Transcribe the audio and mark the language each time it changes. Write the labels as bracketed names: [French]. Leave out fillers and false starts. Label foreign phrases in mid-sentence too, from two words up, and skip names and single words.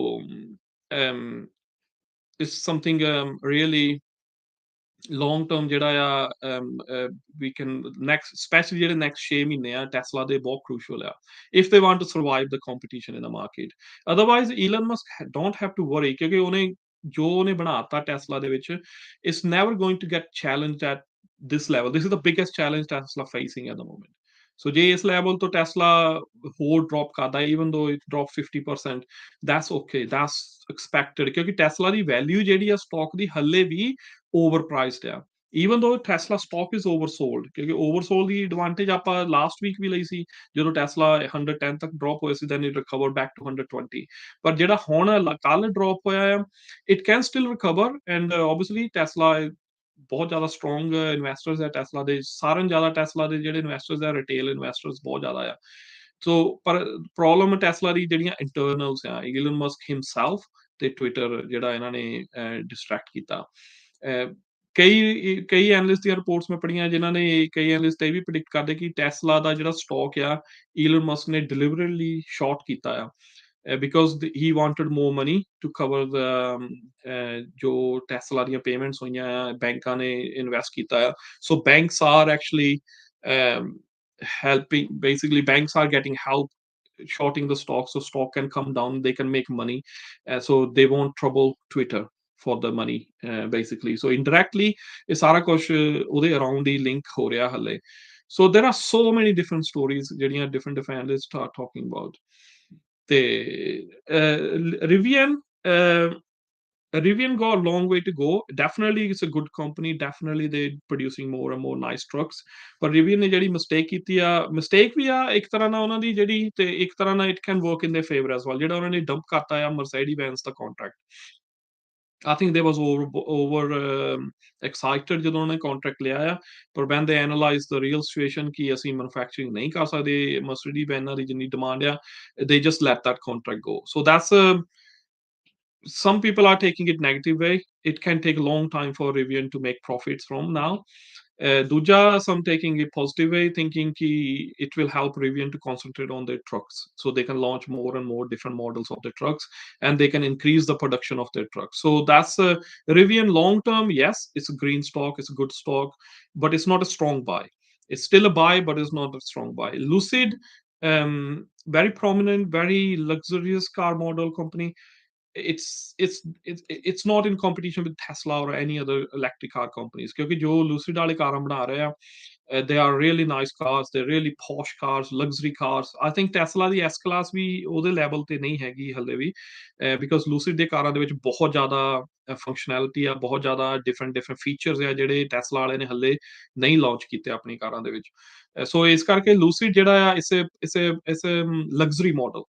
[English] it's something really long term [Punjabi] ਜਿਹੜਾ ਆ [English] we can next [Punjabi] ਸਪੈਸ਼ਲੀ ਜਿਹੜੇ ਨੈਕਸਟ 6 ਮਹੀਨੇ ਆ ਟੈਸਲਾ ਦੇ ਬਹੁਤ ਕ੍ਰੂਸ਼ਲ ਆ [English] if they want to survive the competition in the market otherwise Elon Musk don't have to worry [Punjabi] ਕਿਉਂਕਿ ਉਹਨੇ ਜੋ ਉਹਨੇ ਬਣਾਤਾ ਟੈਸਲਾ ਦੇ ਵਿੱਚ [English] it's never going to get challenged at this level. This is the biggest challenge Tesla facing at the moment. [Punjabi] So ਜੇ ਇਸ ਲੈਵਲ ਤੋਂ ਟੈਸਲਾ ਹੋਰ ਡ੍ਰੌਪ ਕਰਦਾ [English] even though it dropped 50% that's okay, that's expected [Punjabi] ਕਿਉਂਕਿ ਟੈਸਲਾ ਦੀ ਵੈਲਿਊ ਜਿਹੜੀ ਆ ਸਟਾਕ ਦੀ ਹੱਲੇ ਵੀ overpriced ਆ [English] even though Tesla stock is oversold [Punjabi] ਕਿਉਂਕਿ oversold ਦੀ ਐਡਵਾਂਟੇਜ ਆਪਾਂ ਲਾਸਟ ਵੀਕ ਵੀ ਲਈ ਸੀ ਜਦੋਂ ਟੈਸਲਾ 110 ਤੱਕ ਡ੍ਰੌਪ ਹੋਇਆ ਸੀ [English] then it recovered back to 120 [Punjabi] ਪਰ ਜਿਹੜਾ ਹੁਣ ਕੱਲ ਡ੍ਰੌਪ ਹੋਇਆ ਆ [English] it can still recover and obviously Tesla [Punjabi] ਬਹੁਤ ਜ਼ਿਆਦਾ [English] strong investors [Punjabi] ਹੈ ਟੈਸਲਾ ਦੇ ਸਾਰਿਆਂ ਨਾਲੋਂ ਜ਼ਿਆਦਾ ਟੈਸਲਾ ਦੇ ਜਿਹੜੇ ਇਨਵੈਸਟਰਸ ਆ [English] retail investors [Punjabi] ਬਹੁਤ ਜ਼ਿਆਦਾ ਆ ਸੋ ਪਰ ਪ੍ਰੋਬਲਮ ਟੈਸਲਾ ਦੀ ਜਿਹੜੀਆਂ ਇੰਟਰਨਲਸ ਆ ਈਲਨ ਮਸਕ ਹਿਮਸੈਲਫ ਤੇ ਟਵਿੱਟਰ ਜਿਹੜਾ ਇਹਨਾਂ ਨੇ ਡਿਸਟਰੈਕਟ ਕੀਤਾ ਕਈ ਐਨਲਿਸਟ ਦੀਆਂ ਰਿਪੋਰਟਸ ਮੈਂ ਪੜ੍ਹੀਆਂ ਜਿਨ੍ਹਾਂ ਨੇ ਕਈ ਐਨਲਿਸਟ ਇਹ ਵੀ ਪ੍ਰੈਡਿਕਟ ਕਰਦੇ ਕਿ ਟੈਸਲਾ ਦਾ ਜਿਹੜਾ ਸਟਾਕ ਆ ਈਲਨ ਮਸਕ ਨੇ [English] deliberately short [Punjabi] ਕੀਤਾ ਆ because [English] he wanted more money to cover the [Punjabi] ਜੋ ਟੈਸਲਾ ਦੀਆਂ ਪੇਮੈਂਟਸ ਹੋਈਆਂ ਆ ਬੈਂਕਾਂ ਨੇ ਇਨਵੈਸਟ ਕੀਤਾ ਆ [English] so banks are actually um, helping basically banks are getting help shorting the stock so stock can come down they can make money so they won't trouble Twitter for the money basically so indirectly [Punjabi] ਇਹ ਸਾਰਾ ਕੁਝ ਉਹਦੇ ਅਰਾਊਂਡ ਹੀ ਲਿੰਕ ਹੋ ਰਿਹਾ ਹਲੇ [English] so there are so many different stories ਜਿਹੜੀਆਂ different analysts are talking about ਤੇ Rivian Rivian got a long way to go. Definitely, it's a good company. Definitely, they're producing more and more nice trucks. [Punjabi] ਪਰ Rivian ਨੇ ਜਿਹੜੀ ਮਿਸਟੇਕ ਕੀਤੀ ਆ ਮਿਸਟੇਕ ਵੀ ਆ ਇੱਕ ਤਰ੍ਹਾਂ ਨਾਲ ਉਹਨਾਂ ਦੀ ਜਿਹੜੀ ਤੇ ਇੱਕ ਤਰ੍ਹਾਂ ਨਾਲ [English] it can work in their favour as well [Punjabi] ਜਿਹੜਾ ਉਹਨਾਂ ਨੇ ਡੰਪ ਕਰਤਾ ਆ ਮਰਸੀਡੀਜ਼ ਬੈਂਜ਼ ਦਾ ਕੰਟਰੈਕਟ [English] I think they was over excited [Punjabi] ਜਦੋਂ ਉਹਨੇ ਕੰਟਰੈਕਟ ਲਿਆ ਆ ਪਰ [English] when they analyze the real situation [Punjabi] ਕਿ ਅਸੀਂ ਮੈਨੂਫੈਕਚਰਿੰਗ ਨਹੀਂ ਕਰ ਸਕਦੇ ਮਰਸੀਡੀਜ਼ ਬੈਂਜ਼ਾਂ ਦੀ ਜਿੰਨੀ ਡਿਮਾਂਡ ਆ [English] they just let that contract go so that's a some people are taking it negative way it can take a long time for Rivian to make profits from now Duja, some taking a positive way, thinking ki it will help Rivian to concentrate on their trucks, so they can launch more and more different models of their trucks, and they can increase the production of their trucks. So that's Rivian long term. Yes, it's a green stock, it's a good stock, but it's not a strong buy. It's still a buy, but it's not a strong buy. Lucid, very prominent, very luxurious car model company it's not in competition with Tesla or any other electric car companies [Punjabi] ਕਿਉਂਕਿ ਜੋ Lucid ਵਾਲੇ ਕਾਰਾਂ ਬਣਾ ਰਹੇ ਆ [English] they are really nice cars they're really posh cars luxury cars I think Tesla [Punjabi] ਦੀ S class ਵੀ ਉਹਦੇ ਲੈਵਲ ਤੇ ਨਹੀਂ ਹੈਗੀ ਹਲੇ ਵੀ because Lucid ਦੇ ਕਾਰਾਂ ਦੇ ਵਿੱਚ ਬਹੁਤ ਜ਼ਿਆਦਾ ਫੰਕਸ਼ਨੈਲਿਟੀ ਆ ਬਹੁਤ ਜ਼ਿਆਦਾ [English] different features [Punjabi] ਆ ਜਿਹੜੇ Tesla ਵਾਲੇ ਨੇ ਹਲੇ ਨਹੀਂ ਲਾਂਚ ਕੀਤੇ ਆਪਣੀ ਕਾਰਾਂ ਦੇ ਵਿੱਚ ਸੋ ਇਸ ਕਰਕੇ Lucid ਜਿਹੜਾ ਆ ਇਸ [English] luxury model